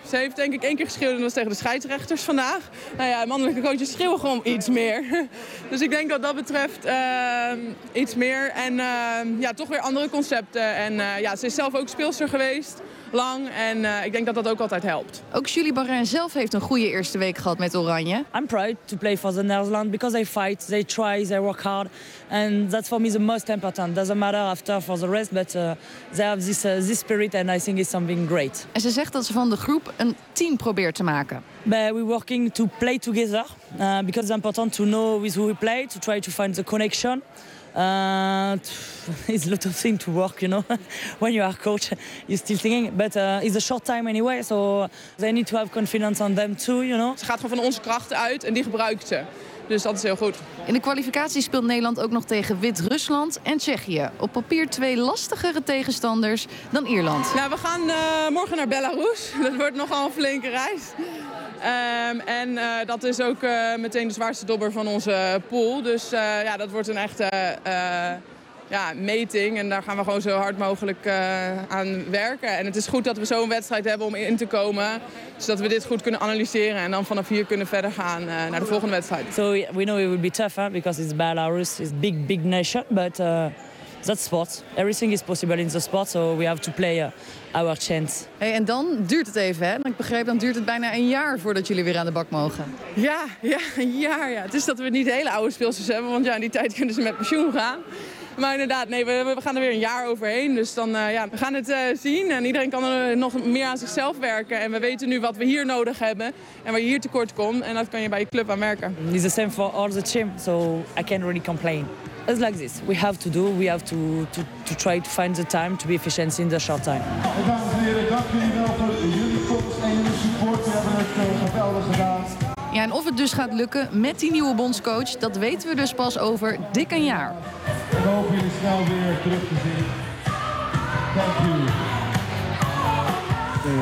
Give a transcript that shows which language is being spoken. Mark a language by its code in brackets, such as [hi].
[nl] Ze heeft denk ik één keer geschreeuwd en dat was tegen de scheidsrechters vandaag. Nou ja, mannelijke coaches schreeuwen gewoon iets meer. Dus ik denk wat dat betreft iets meer. En toch weer andere concepten. En ze is zelf ook speelster geweest. Lang en ik denk dat dat ook altijd helpt. Ook Julie Barren zelf heeft een goede eerste week gehad met Oranje. [en] I'm proud to play for the Netherlands because they fight, they try, they work hard, and that's for me the most important. Doesn't matter after for the rest, but they have this spirit and I think it's something great. [nl] En ze zegt dat ze van de groep een team probeert te maken. [en] But we're working to play together because it's important to know with who we play, to try to find the connection. It's a lot of things to work, you know. When you are coach, you're still thinking. But it's a short time anyway, so they need to have confidence on them too, you know. [nl] Ze gaat gewoon van onze krachten uit en die gebruikt ze. Dus dat is heel goed. In de kwalificatie speelt Nederland ook nog tegen Wit-Rusland en Tsjechië. Op papier twee lastigere tegenstanders dan Ierland. Nou, we gaan morgen naar Belarus. Dat wordt nogal een flinke reis. Dat is ook meteen de zwaarste dobber van onze pool. Dus dat wordt een echte meting. En daar gaan we gewoon zo hard mogelijk aan werken. En het is goed dat we zo'n wedstrijd hebben om in te komen. Zodat we dit goed kunnen analyseren. En dan vanaf hier kunnen verder gaan naar de volgende wedstrijd. [en] So we know it will be tough, huh? Because it's Belarus. It's a big, big nation. But that's sport. Everything is possible in the sport. So we have to play our chance. [nl] Hey, en dan duurt het even, hè? Ik begreep, dan duurt het bijna een jaar voordat jullie weer aan de bak mogen. Ja, een jaar. Ja. Het is dat we niet hele oude speelsters hebben. Want ja, in die tijd kunnen ze met pensioen gaan. Maar inderdaad, nee, we gaan er weer een jaar overheen. Dus dan we gaan het zien. En iedereen kan er nog meer aan zichzelf werken. En we weten nu wat we hier nodig hebben. En waar je hier tekort komt. En dat kan je bij je club aan merken. Het is hetzelfde voor [en] all the team. So I can't really complain. It's like this. We have to do. We have to try to find the time to be efficient in the short time. [nl] Dames en heren, dank jullie wel voor jullie komst en jullie support. We hebben het geweldig gedaan. Ja, en of het dus gaat lukken met die nieuwe bondscoach, dat weten we dus pas over dik een jaar. Ik hoop jullie snel weer terug te zien. Dank jullie.